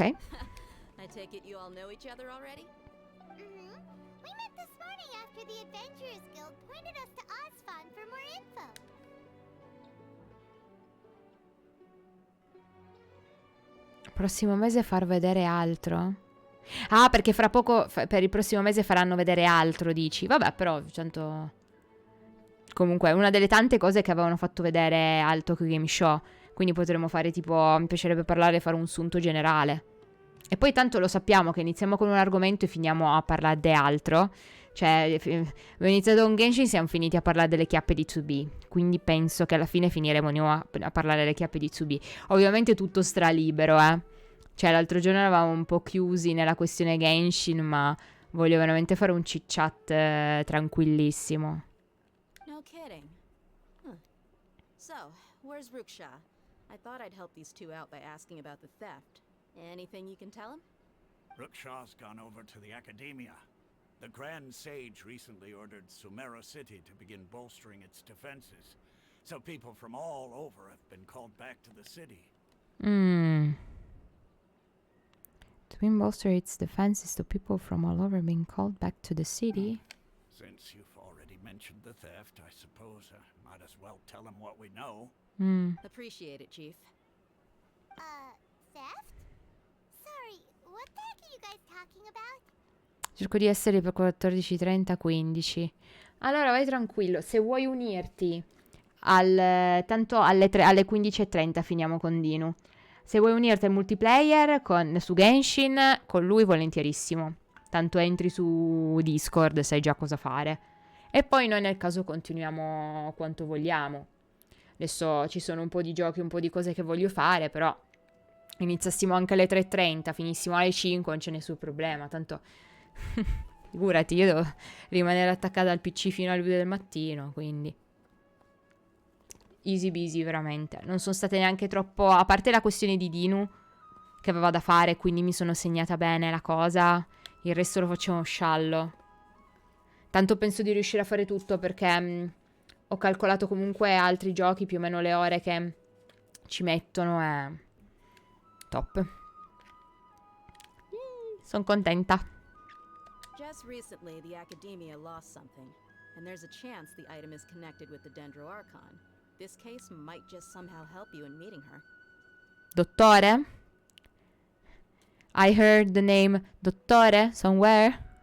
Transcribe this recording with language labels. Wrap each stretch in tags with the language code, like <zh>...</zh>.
<en>I take it you all know each other already? Mm-hmm. We met this morning after the Adventurers Guild pointed us to Osfon for more info.</en> <it>Prossimo mese far vedere altro? Ah, perché fra poco, per il prossimo mese faranno vedere altro, dici? Vabbè, però, tanto... Comunque, è una delle tante cose che avevano fatto vedere al Tokyo Game Show. Quindi potremmo fare tipo, mi piacerebbe parlare e fare un sunto generale. E poi tanto lo sappiamo che iniziamo con un argomento e finiamo a parlare di altro. Cioè, abbiamo iniziato con Genshin e siamo finiti a parlare delle chiappe di 2B. Quindi penso che alla fine finiremo a parlare delle chiappe di 2B. Ovviamente tutto stralibero, Cioè, l'altro giorno eravamo un po' chiusi nella questione Genshin, ma voglio veramente fare un chit-chat tranquillissimo.</it> <en>No kidding. Huh. So, where's Ruksha? I thought I'd help these two out by asking about the theft. Anything you can tell him? Rookshaw's gone over to the Academia. The Grand Sage recently ordered Sumeru City to begin bolstering its defenses. So people from all over have been called back to the city. To bolster its defenses, so people from all over being called back to the city. Since you've already mentioned the theft, I suppose I might as well tell him what we know. Appreciate it, Chief. Theft? Sorry, what the heck are you guys talking about?</en> <it>Cerco di essere per 14:30, 15. Allora vai tranquillo, se vuoi unirti tanto alle 15:30 finiamo con Dinu. Se vuoi unirti al multiplayer su Genshin, con lui volentierissimo. Tanto entri su Discord, sai già cosa fare. E poi noi nel caso continuiamo quanto vogliamo. Adesso ci sono un po' di giochi, un po' di cose che voglio fare, però iniziassimo anche alle 3:30, finissimo alle 5, non c'è nessun problema. Tanto figurati, io devo rimanere attaccata al PC fino alle 2 del mattino, quindi</it> <en>easy busy</en> <it>veramente. Non sono state neanche troppo, a parte la questione di Dinu che aveva da fare, quindi mi sono segnata bene la cosa, il resto lo facciamo sciallo. Tanto penso di riuscire a fare tutto perché ho calcolato comunque altri giochi, più o meno le ore che ci mettono è top. Sono contenta.</it> <en>Just recently, the Academia lost something, and there's a chance the item is connected with the Sumeru Archon. This case might just somehow help you in meeting her. Dottore? I heard the name Dottore somewhere.</en>